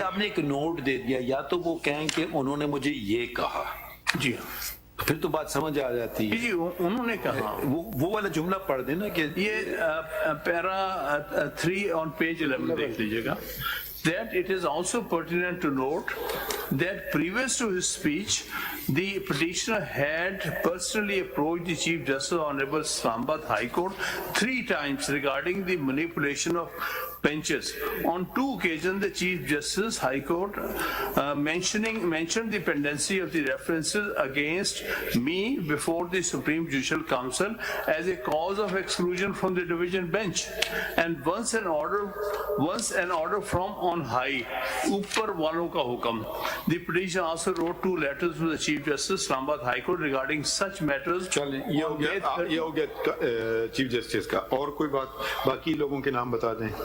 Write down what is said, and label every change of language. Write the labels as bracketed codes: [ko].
[ur] آپ نے ایک نوٹ دے دیا, یا تو وہ کہیں کہ انہوں نے مجھے یہ کہا, جی پھر تو بات سمجھ آ جاتی ہے. جی انہوں نے کہا وہ والا جملہ پڑھ دینا کہ یہ پیرا 3 [en] on page 11 [ur] دیکھ لیجیے گا. [en] That it is also pertinent to note that previous to his speech, the petitioner had personally approached the Chief Justice Honorable Islamabad High Court 3 times regarding the manipulation of benches. On 2 occasions, the Chief Justice High Court mentioned the pendency of the references against me before the Supreme Judicial Council as a cause of exclusion from the division bench. And once an order from on high, [ur] upar walon ka hukam. [en] The petitioner also wrote 2 letters to the Chief Justice Islamabad High Court regarding such matters. [ur] چلیں یہ ہو گیا chief justice کا. اور کوئی بات باقی لوگوں کے نام بتا دیں.